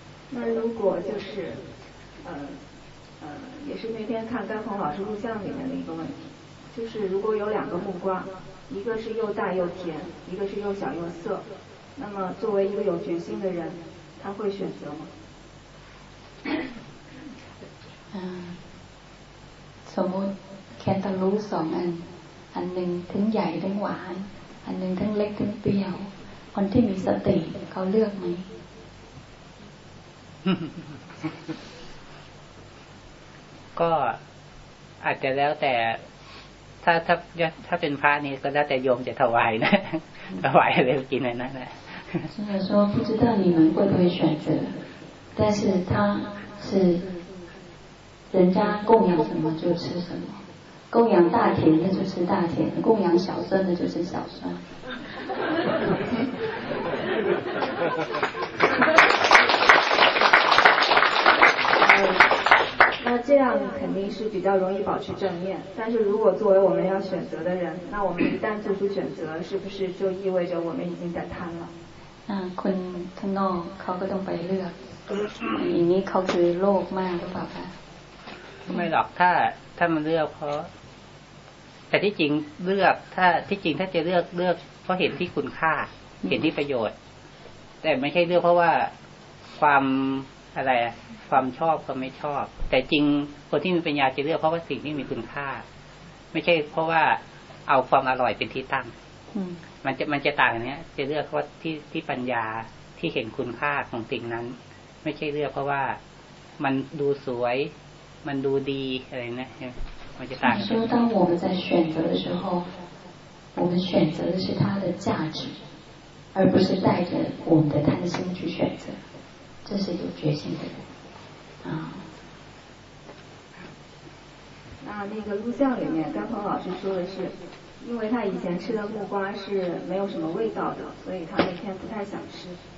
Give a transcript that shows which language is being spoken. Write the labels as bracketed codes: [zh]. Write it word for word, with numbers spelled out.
[zh] 那如果就是，呃呃，也是那天看甘鹏老师录像里面的一个问题，就是如果有两个木瓜，一个是又大又甜，一个是又小又涩，那么作为一个有决心的人，他会选择吗？ [th] 嗯，สมมติแค่ตะลุสองอันอันหนึ่งถึงใหญ่ถึงหวานอันหนึ่งทั้งเล็กทั้งเปรี้ยวคนที่มีสติเขาเลือกไหม ก็อาจจะแล้วแต่ถ้าถ้าถ้าเป็นพระนี่ก็แล้วแต่โยมจะถวายนะถวายอะไรกินอะไรนั่นแหละ [zh] 虽然说不知道你们会不会选择，但是他是人家供养什么就吃什么，供养大甜的就吃大甜的，供养小酸的就吃小酸。那这样肯定是比较容易保持正念，但是如果作为我们要选择的人，那我们一旦做出选择，是不是就意味着我们已经在贪了？ [th] 嗯，คนข้างนอกเขาก็ต้องไปเลือกอย่างนี้เขาคือโลภมากหรือเปล่าคะ ไม่หรอกถ้าถ้ามันเลือกเพราะแต่ที่จริงเลือกถ้าที่จริงถ้าจะเลือกเลือกเพราะเห็นที่คุณค่าเห็นที่ประโยชน์แต่ไม่ใช่เลือกเพราะว่าความอะไรความชอบก็ไม่ชอบแต่จริงคนที่มีปัญญาจะเลือกเพราะว่าสิ่งที่มีคุณค่าไม่ใช่เพราะว่าเอาความอร่อยเป็นที่ตั้ง มันจะมันจะต่างอย่างเนี้ยจะเลือกเพราะที่ที่ปัญญาที่เห็นคุณค่าของสิ่งนั้นไม่ใช่เลือกเพราะว่ามันดูสวยมันดูดีอะไรนะมันจะต่าง กันคือ [zh] 当我们在选择的时候我们选择的是它的价值而不是带着我们的贪心去选择这是有决心的人啊。那那个录像里面，甘鹏老师说的是，因为他以前吃的木瓜是没有什么味道的，所以他那天不太想吃。